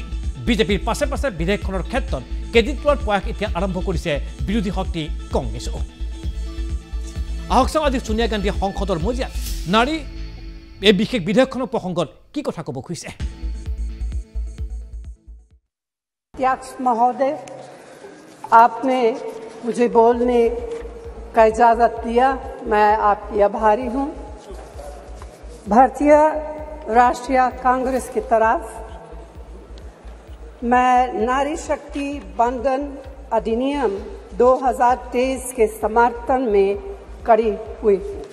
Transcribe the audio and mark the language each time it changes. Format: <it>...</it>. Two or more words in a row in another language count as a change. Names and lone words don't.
<as>বিজেপিৰ পাছে পাছে বিধেয়কখনৰ ক্ষেত্ৰত ক্ৰেডিট লোৱাৰ প্ৰয়াস এতিয়া আৰম্ভ কৰিছে বিৰোধী শক্তি কংগ্ৰেছেও। আহক চাওঁ আজি সোনিয়া গান্ধীয়ে সংসদৰ মজিয়াত নাৰী এই বিশেষ বিধেয়কখনৰ প্ৰসংগত কি কথা ক'ব খুজিছে।</as> <hi>अध्यक्ष महोदय, आपने मुझे बोलने का इजाज़त दिया, मैं आपकी आभारी हूँ। भारतीय राष्ट्रीय कांग्रेस की तरफ मैं नारी शक्ति बंधन अधिनियम 2023 के समर्थन में खड़ी हुई हूँ।</hi>